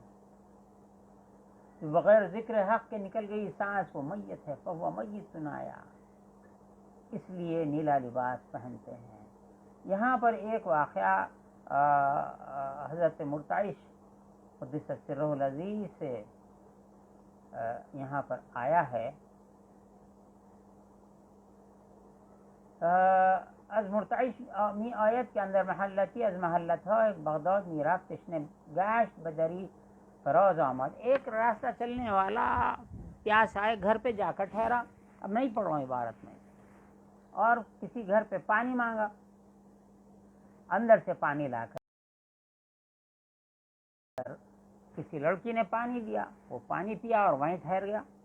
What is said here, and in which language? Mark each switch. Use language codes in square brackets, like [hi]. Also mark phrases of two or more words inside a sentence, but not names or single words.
[ur] تو بغیر ذکر حق کے نکل گئی سانس وہ میت ہے, [ar] فهو ميت [ur] سنایا، اس لیے نیلا لباس پہنتے ہیں. یہاں پر ایک واقعہ حضرت مرتعش [ar] قدس سره العزیز [ur] سے یہاں پر آیا ہے [fa] از مرتعش می آید که اندر محلتی از محلتهای بغداد می رفت تشنه گشت بدری فراز آمد. [ur] ایک راستہ چلنے والا پیاس آئے گھر پہ جا کر ٹھہرا. اب نہیں پڑھ رہا ہوں عبارت میں. اور کسی گھر پہ پانی مانگا, اندر سے پانی لا کر کسی لڑکی نے پانی دیا, وہ پانی پیا اور وہیں ٹھہر گیا.